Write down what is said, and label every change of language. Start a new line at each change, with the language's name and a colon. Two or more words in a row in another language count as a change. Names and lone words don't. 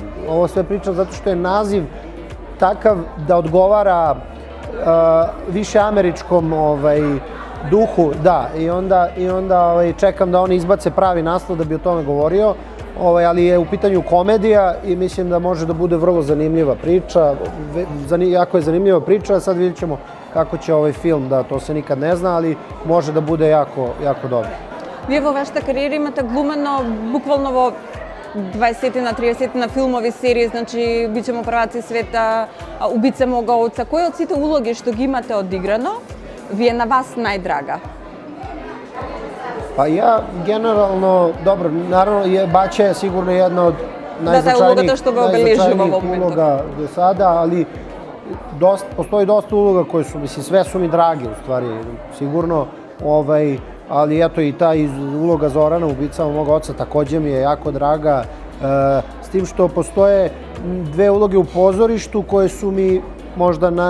Serbian: Ovo sve pričam zato što je naziv takav da odgovara više američkom duhu, da, i onda čekam da oni izbace pravi naslov da bi o tome govorio, ali je u pitanju komedija i mislim da može da bude vrlo zanimljiva priča, jako je zanimljiva priča, sad vidjet ćemo kako će ovaj film, da to se nikad ne zna, ali može da bude jako, jako dobro.
Macedonian: Вие во вашата кариера имате глумено буквално во 20 на 30 на филмови серии, значи Бичемо прваци света, Убице мога оца. Кој од сите улоги што ги имате одиграно ви е на вас најдрага?
Serbian: Pa ja generalno, dobro, naravno Baća je sigurno jedna od najznačajnijih uloga do sada, ali postoji dosta uloga koje su, mislim, sve su mi drage u stvari, sigurno, ali eto i ta uloga Zorana u Ubicama mog oca takođe mi je jako draga, s tim što postoje dve uloge u pozorištu koje su mi možda